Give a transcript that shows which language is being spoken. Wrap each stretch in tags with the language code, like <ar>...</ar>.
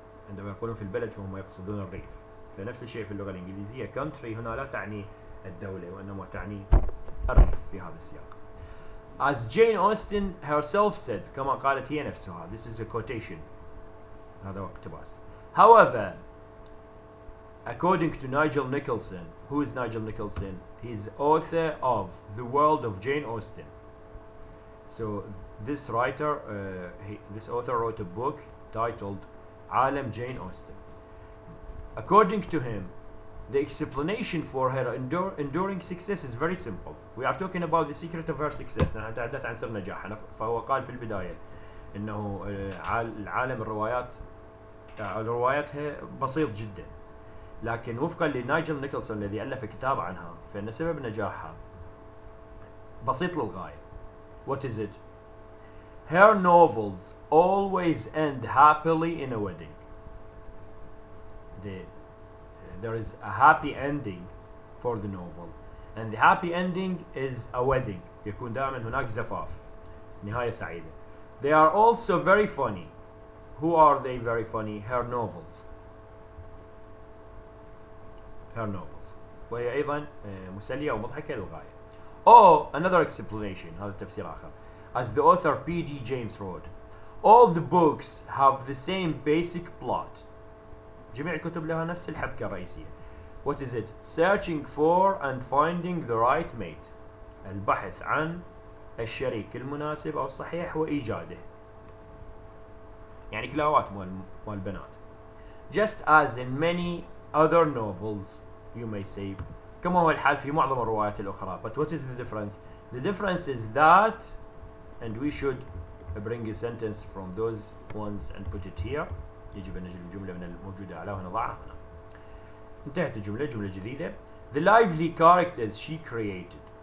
<ar>عندما يقولون في البلد فهم يقصدون الريف. فنفس الشيء في اللغة الإنجليزية country هنا لا تعني الدولة وإنما تعني الريف في هذا السياق.</ar> <en>As Jane Austen herself said،</en> <ar>كما قالت هي نفسها،</ar> <en>this is a quotation،</en> <ar>هذا اقتباس.</ar> <en>However, according to Nigel Nicholson, who is Nigel Nicholson? He's author of The World of Jane Austen. So this writer, this author wrote a book titled عالم Jane Austen. According to him, the explanation for her enduring success is very simple. We are talking about the secret of her success.</en> <ar>نحن نتحدث عن سر نجاحها. فهو قال في البداية إنه العالم رواياتها بسيط جدا، لكن وفقا لنايجل نيكلسون الذي ألف كتاب عنها فإن سبب نجاحها بسيط للغاية.</ar> <en>What is it? Her novels always end happily in a wedding. There is a happy ending for the novel, and the happy ending is a wedding.</en> <ar>يكون دائما هناك زفاف، نهاية سعيدة.</ar> <en>They are also very funny. Who are they very funny? Her novels. Her novels.</en> <ar>وهي أيضا مسلية ومضحكة للغاية.</ar> <en>Oh, another explanation.</en> <ar>هذا تفسير آخر.</ar> <en>As the author P.D. James wrote, all the books have the same basic plot.</en> <ar>جميع الكتب لها نفس الحبكة الرئيسية.</ar> <en>What is it? Searching for and finding the right mate.</en> <ar>البحث عن الشريك المناسب أو الصحيح وإيجاده. يعني كلاوات مال بنات.</ar> <en>Just as in many other novels, you may say,</en> <ar>كما هو الحال في معظم الروايات الأخرى.</ar> <en>But what is the difference? The difference is that, and we should bring a sentence from those ones and put it here.</en> <ar>يجب أن نجد الجملة من الموجودة أعلى ونضعها هنا. انتهت الجملة، جملة جديدة.</ar> <en>The lively characters she created.</en>